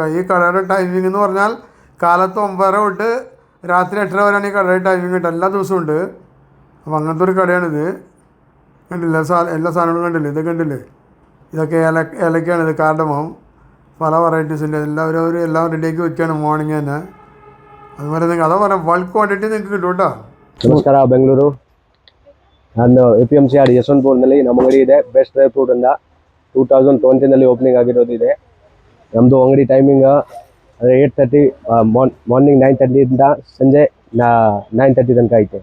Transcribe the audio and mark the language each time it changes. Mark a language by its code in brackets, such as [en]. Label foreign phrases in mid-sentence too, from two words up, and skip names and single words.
[ml] ഈ കടയുടെ ടൈമിംഗ് എന്ന് പറഞ്ഞാൽ കാലത്ത് 9:30 തൊട്ട് രാത്രി 8:30 വരെയാണ് ഈ കടയുടെ ടൈമിംഗ് കേട്ടോ. എല്ലാ ദിവസവും ഉണ്ട്. അപ്പോൾ അങ്ങനത്തെ ഒരു കടയാണിത്. കണ്ടില്ല, എല്ലാ സാധനങ്ങളും കണ്ടില്ലേ, ഇതൊക്കെ കണ്ടില്ലേ, ഇതൊക്കെ ഏലക്കയാണിത്, കാർഡമം, പല വെറൈറ്റീസിൻ്റെ എല്ലാവരും എല്ലാം റെഡിയാക്കി വെക്കുകയാണ് മോർണിംഗ് തന്നെ. അതുപോലെ നിങ്ങൾക്ക് അതാ പറയാം, [en] bulk quantity [ml] നിങ്ങൾക്ക് കിട്ടും കേട്ടോ. [kn] ನಮಸ್ಕಾರ ಬೆಂಗಳೂರು. ನಾನು APMC ಆರ್ ಯಶವಂತಪುರದಲ್ಲಿ ನಮ್ಮ ಅಂಗಡಿ ಇದೆ. ಬೆಸ್ಟ್ ಡ್ರೈ ಫ್ರೂಟ್ ಅಂತ 2020 ಓಪನಿಂಗ್ ಆಗಿರೋದಿದೆ. ನಮ್ಮದು ಅಂಗಡಿ ಟೈಮಿಂಗ್ 8:30 ಮಾರ್ನಿಂಗ್ 9:30 ಇಂದ ಸಂಜೆ 9:30 ತನಕ ಐತೆ.